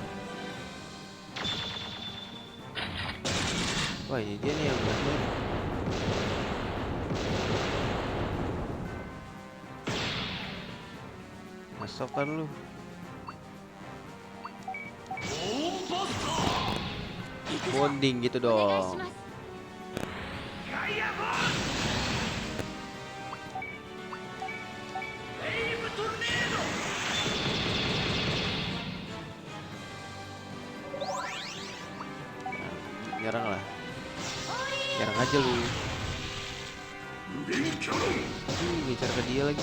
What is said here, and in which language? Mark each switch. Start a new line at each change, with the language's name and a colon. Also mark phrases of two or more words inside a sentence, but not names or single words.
Indonesian: Wah ini dia nih yang berhasil. Masuk kan lu. Bonding gitu
Japanese: お願いし
Indonesian: dong.
Japanese: ます。
Indonesian: Nyerang lah. Nyerang aja lu. Ngejar ke dia lagi.